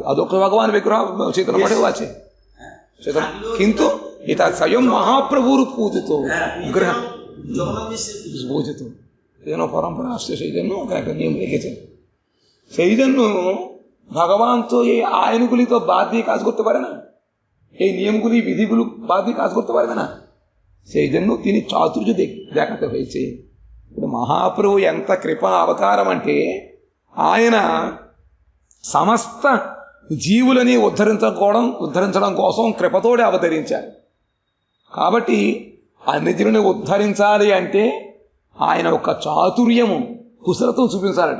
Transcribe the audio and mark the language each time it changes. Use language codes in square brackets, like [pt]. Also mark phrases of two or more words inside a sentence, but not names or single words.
[bn] অদক্ষ ভগবান বিগ্রহ চৈতন্য মঠেও আছে, কিন্তু এটা স্বয়ং মহাপ্রভুর পূজিত গ্রহ পূজিত। সেই জন্য পরম্পরা আসছে, সেই জন্য একটা নিয়ম রেখেছে। সেই জন্য ভগবান তো এই আইনগুলি তো বাদ দিয়ে কাজ করতে পারে না, এই নিয়মগুলি বিধিগুলো বাদ দিয়ে কাজ করতে পারবে না। সেই জন্য তিনি చాతుర్య দেখাতে হয়েছে। [te] మహాప్రభు ఎంత కృపా అవతారం అంటే ఆయన సమస్త జీవులని ఉద్ధరించడం కోసం కృపతోడే అవతరించారు. కాబట్టి అన్ని జీవుని ఉద్ధరించాలి అంటే ఆయన ఒక చాతుర్యము, కుశలతో చూపించాలట.